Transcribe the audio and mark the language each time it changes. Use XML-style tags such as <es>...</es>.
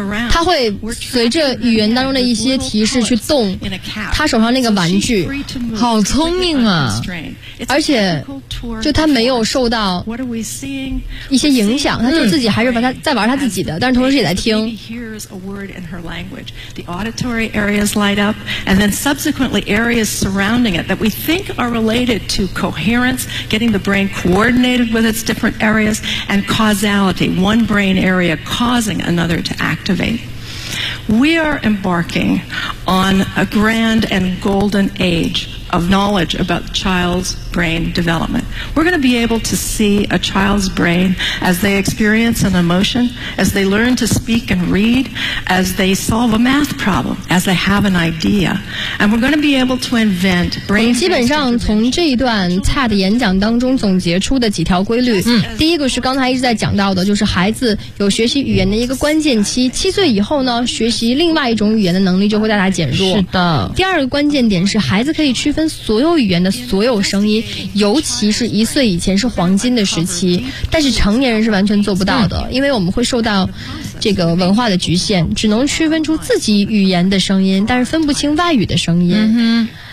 <zh>他会随着语言当中的一些提示去动他手上那个玩具，好聪明啊！而且，就他没有受到一些影响，他就自己还是在玩他自己的，但是同时也在听。</zh> <en>The auditory areas light up, and then subsequently areas surrounding it that we think are related to coherence, getting the brain coordinated with its different areas, and causality, one brain area causing another to activate. We are embarking on a grand and golden age. Of knowledge about the child's brain development. We're going to be able to see a child's brain as they experience an emotion, as they learn to speak and read, as they solve a math problem, as they have an idea. And we're going to be able to invent brain.</en> <zh>基本上从这一段 Ted 演讲当中总结出的几条规律。第一个是刚才一直在讲到的，就是孩子有学习语言的一个关键期，七岁以后呢，学习另外一种语言的能力就会大大减弱。是的。第二个关键点是孩子可以区分所有语言的所有声音，尤其是一岁以前是黄金的时期，但是成年人是完全做不到的，因为我们会受到这个文化的局限，只能区分出自己语言的声音，但是分不清外语的声音。</zh>